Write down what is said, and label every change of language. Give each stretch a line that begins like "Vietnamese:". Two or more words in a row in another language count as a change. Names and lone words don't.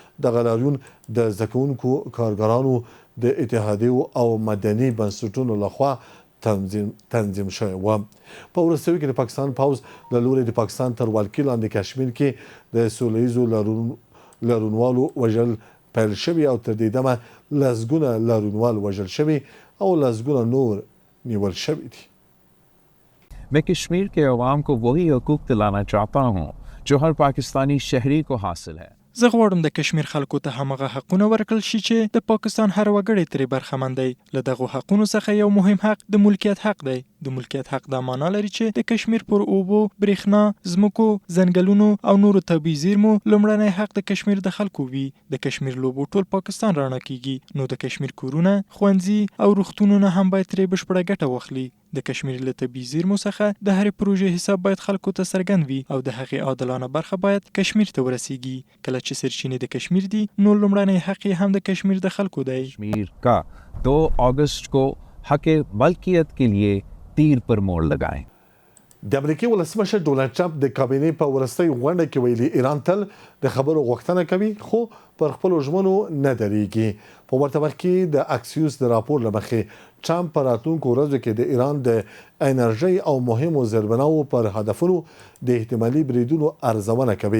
Pashto: دغه لاروون د زده کوونکو کارګرانو د اتحادیو او مدني بنسټونو لخوا تنظیم شوی و. په وروستیو کې د پاکستان پوځ له لوري د پاکستان تر ولکې لاندې کشمیر کې د سوله ییزو لاروونوالو وژل پیل شوي او تر دې دمه لسګونه لاروونوال وژل شوي او لسګونه نور نیول شوي دي.
Urdu: میں کشمیر کے عوام کو وہی حقوق دلانا چاہتا ہوں جو ہر پاکستانی شہری کو حاصل ہے.
Pashto: زه غواړم د کشمیر خلکو ته همغه حقونه ورکړل شي چې د پاکستان هر وګړی ترې برخمن دی. له دغو حقونو څخه یو مهم حق د ملکیت حق دی. د ملکیت حق دا معنا لري چې د کشمیر پر اوبو، برېښنا، ځمکو، ځنګلونو او نورو طبیعي زیرمو لومړنی حق د کشمیر د خلکو وي. د کشمیر لوبو ټول پاکستان رڼا کیږي، نو د کشمیر کورونه، ښوونځي او روغتونونه هم باید ترې بشپړه ګټه واخلي. د کشمیر له طبیعي زیرمو څخه د هرې پروژې حساب باید خلکو ته څرګند وي او د هغې عادلانه برخه باید کشمیر ته ورسیږي. کله چې سرچینې د کشمیر دي نو لومړنی حق یې هم د کشمیر د خلکو دی.
Urdu: کشمیر کا 2 اگست کو حق ملکیت کے لیے تیر پر موڑ لگائیں.
Pashto: د امریکای ولسمشر ډونالډ ټرمپ د کابینې په ورستۍ غونډه کې ویلي ایران تل د خبرو غوښتنه کوي خو پر خپلو ژمنو نه درېږي. په ورته وخت کې د اکسیوس د راپور له مخې ټرمپ په راتلونکو ورځو کې د ایران د انرژۍ او مهمو زیربناوو پر هدفونو د احتمالي بریدونو ارزونه کوي.